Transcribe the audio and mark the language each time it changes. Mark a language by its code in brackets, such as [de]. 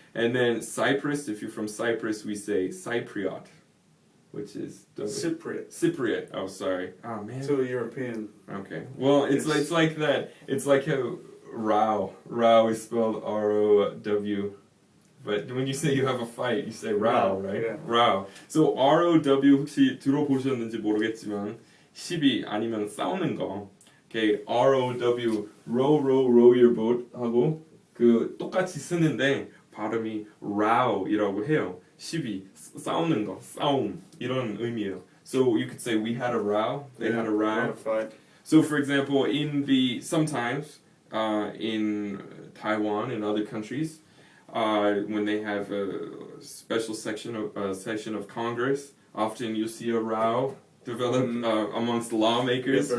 [en] And then Cyprus. If you're from Cyprus, we say Cypriot, which is Cypriot. Oh, sorry. Oh man. So European. Okay. Well, it's like that. It's like how row is spelled R-O-W. But when you say you have a fight, you say row, right? Yeah. Row. [ko] So R-O-W 혹시 들어보셨는지 모르겠지만 시비 아니면 싸우는 거. Okay, R-O-W [en] row your boat [ko] 하고 그 똑같이 쓰는데 발음이 row이라고 해요. 시비 싸우는 거, 싸움 이런 의미예요. [en] So you could say we had a row, they had a row. Fight. So for example, sometimes in Taiwan and other countries, when they have a special session of Congress, often you see a row develop amongst lawmakers.